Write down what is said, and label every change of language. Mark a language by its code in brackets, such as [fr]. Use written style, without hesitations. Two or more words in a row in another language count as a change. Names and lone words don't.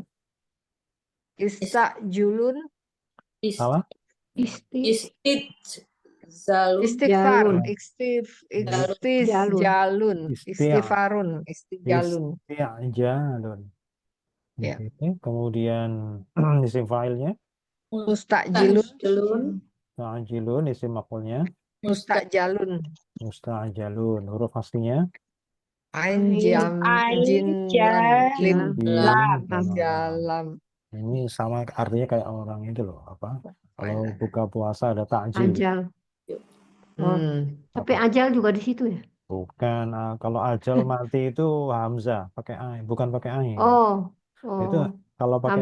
[id] Istajulun, salah. Istijzalun. istighfar, Jalun. [ar] استسجالٌ، استغفارٌ، استجالٌ. [id] Isti'jalun. Ya. Oke. Kemudian isim fa'ilnya Mustajilun, Mustajilun. ta'jilun, isim maf'ulnya mustajalun. musta'jalun. Huruf aslinya Ain Ain, jam Ain, jin ja, lim jim lam. sama lam. jalam. Ini sama artinya kayak orang itu loh, apa? Kalau buka puasa ada takjil. ajal. Oh, tapi Apa? ajal juga di situ ya? Bukan, kalau ajal mati itu hamzah, pakai ain, bukan pakai ain. Oh, Itu oh, kalau pakai